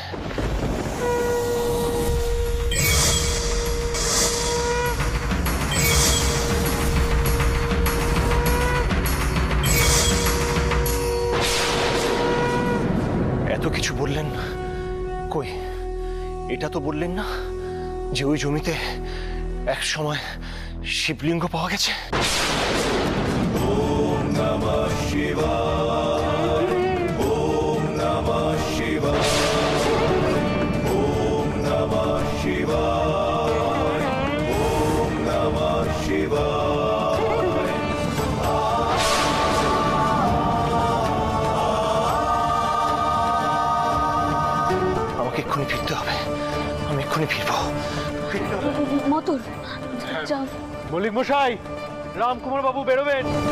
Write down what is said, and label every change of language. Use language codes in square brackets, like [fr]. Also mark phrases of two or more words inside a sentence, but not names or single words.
[bn] এত কিছু বললেন, কই এটা তো বললেন না যে ওই জমিতে এক সময় শিবলিঙ্গ পাওয়া গেছে? [sa] ওম নমঃ শিবায়, ওম নমঃ শিবায়, ওম নমঃ শিবায়, ওম নমঃ শিবায়। [bn] আমাকে এক্ষুনি ফিরতে হবে, আমি এক্ষুনি ফিরবো। মতুল যাও। মল্লিক মশাই, রামকুমার বাবু বেরোবেন।